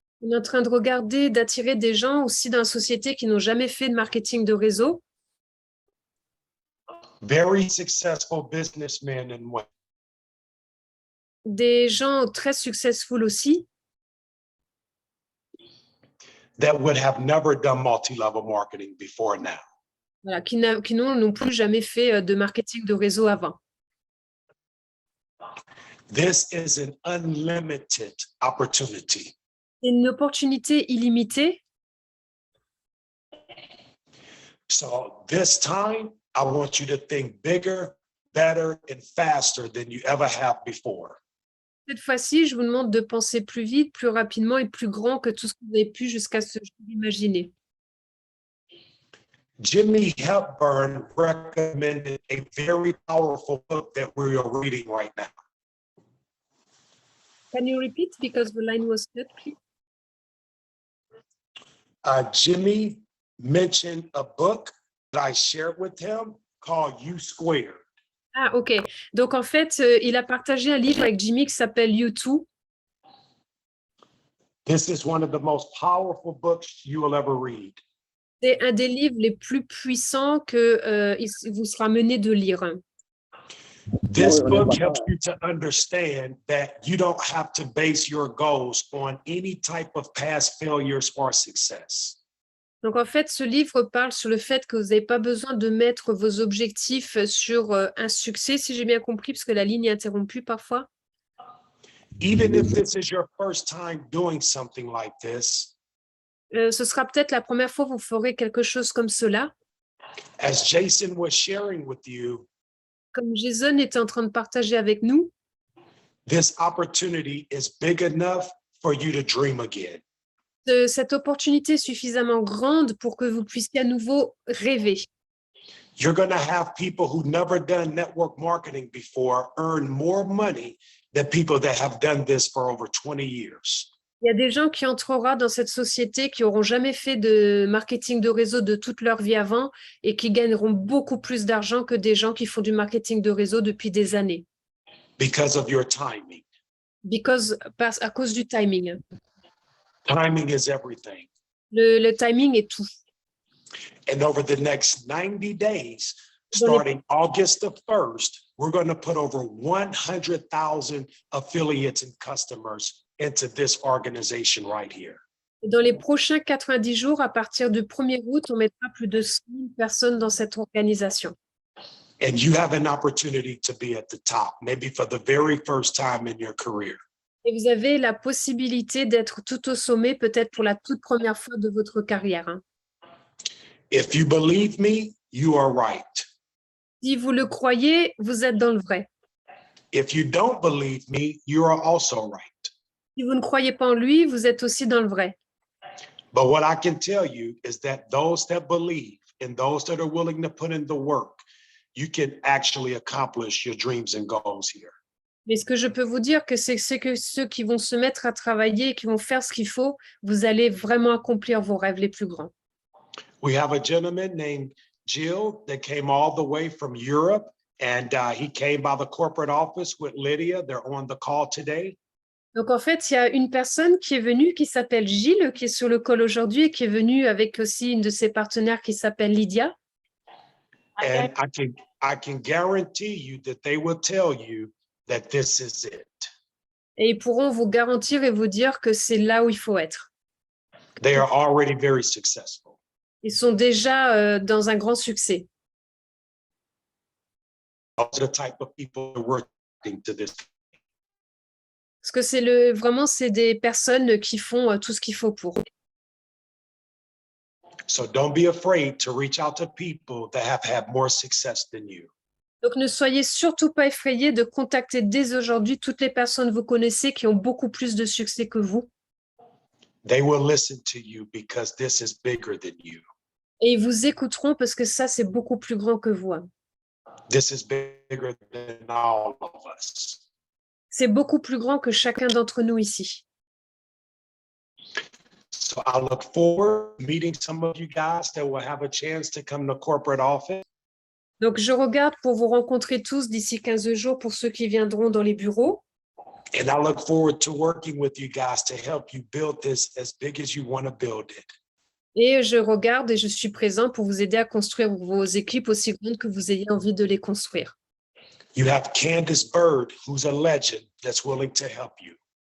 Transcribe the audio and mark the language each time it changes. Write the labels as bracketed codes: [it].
[fr] On est en train de regarder, d'attirer des gens aussi dans la société qui n'ont jamais fait de marketing de réseau. [en] Very successful businessmen and women. [fr] Des gens très successful aussi, [en] That would have never done multi-level marketing before now. [fr] voilà, qui n'ont non plus jamais fait de marketing de réseau avant. [en] This is an unlimited opportunity. [fr] C'est une opportunité illimitée. [en] So this time, I want you to think bigger, better, and faster than you ever have before. [fr] Cette fois-ci, je vous demande de penser plus vite, plus rapidement et plus grand que tout ce que vous avez pu jusqu'à ce jour imaginer. [en] Jimmy Hepburn recommended a very powerful book that we are reading right now. Can you repeat because the line was cut, please? Jimmy mentioned a book that I shared with him called U Squared. Ah, ok. [fr] Donc, en fait, il a partagé un livre avec Jimmy qui s'appelle U2. [en] This is one of the most powerful books you will ever read. [fr] C'est un des livres les plus puissants que il vous sera mené de lire. [en] This book helps you to understand that you don't have to base your goals on any type of past failures or success. [fr] Donc, en fait, ce livre parle sur le fait que vous n'avez pas besoin de mettre vos objectifs sur un succès, si j'ai bien compris, parce que la ligne est interrompue parfois. [en] Even if this is your first time doing something like this, [fr] Ce sera peut-être la première fois que vous ferez quelque chose comme cela. [en] as Jason was sharing with you, [fr] Comme Jason était en train de partager avec nous, [en] this opportunity is big enough for you to dream again. [fr] cette opportunité est suffisamment grande pour que vous puissiez à nouveau rêver. [en] You're going to have people who never done network marketing before earn more money than people that have done this for over 20 years. [fr] Il y a des gens qui entreront dans cette société qui n'auront jamais fait de marketing de réseau de toute leur vie avant et qui gagneront beaucoup plus d'argent que des gens qui font du marketing de réseau depuis des années. [en] Because of your timing. [fr] À cause du timing. [en] Timing is everything. [fr] Le timing est tout. [en] And over the next 90 days, starting August the 1st, we're going to put over 100,000 affiliates and customers into this organization right here. [fr] Dans les prochains 90 jours, à partir du 1er août, on mettra plus de 100 000 personnes dans cette organisation. [en] And you have an opportunity to be at the top, maybe for the very first time in your career. [fr] Et vous avez la possibilité d'être tout au sommet, peut-être pour la toute première fois de votre carrière. Hein. [en] If you believe me, you are right. [fr] Si vous le croyez, vous êtes dans le vrai. [en] If you don't believe me, you are also right. [fr] Si vous ne croyez pas en lui, vous êtes aussi dans le vrai. [en] But what I can tell you is that those that believe and those that are willing to put in the work, you can actually accomplish your dreams and goals here. [fr] Mais ce que je peux vous dire, c'est que ceux qui vont se mettre à travailler et qui vont faire ce qu'il faut, vous allez vraiment accomplir vos rêves les plus grands. [en] We have a gentleman named Jill that came all the way from Europe, and he came by the corporate office with Lydia. They're on the call today. [fr] Donc, en fait, il y a une personne qui est venue qui s'appelle Gilles, qui est sur le call aujourd'hui et qui est venue avec aussi une de ses partenaires qui s'appelle Lydia. [en] And I can guarantee you that they will tell you that this is it. [fr] Et ils pourront vous garantir et vous dire que c'est là où il faut être. [en] They are already very successful. [fr] Ils sont déjà dans un grand succès. [en] Those are the type of people who are working to this. [fr] Parce que vraiment, c'est des personnes qui font tout ce qu'il faut pour. [en] So don't be afraid to reach out to people that have had more success than you. [fr] Donc, ne soyez surtout pas effrayés de contacter dès aujourd'hui toutes les personnes que vous connaissez qui ont beaucoup plus de succès que vous. [en] They will listen to you because this is bigger than you. [fr] Et ils vous écouteront parce que ça, c'est beaucoup plus grand que vous. Hein. [en] This is bigger than all of us. [fr] C'est beaucoup plus grand que chacun d'entre nous ici. [en] So I look forward to meeting some of you guys that will have a chance to come to corporate office. [fr] Donc, je regarde pour vous rencontrer tous d'ici 15 jours pour ceux qui viendront dans les bureaux. [en] And I look forward to working with you guys to help you build this as big as you want to build it. [fr] Et je regarde et je suis présent pour vous aider à construire vos équipes aussi grandes que vous ayez envie de les construire. [en] You have Candace Bird, who's a legend, that's willing to help you.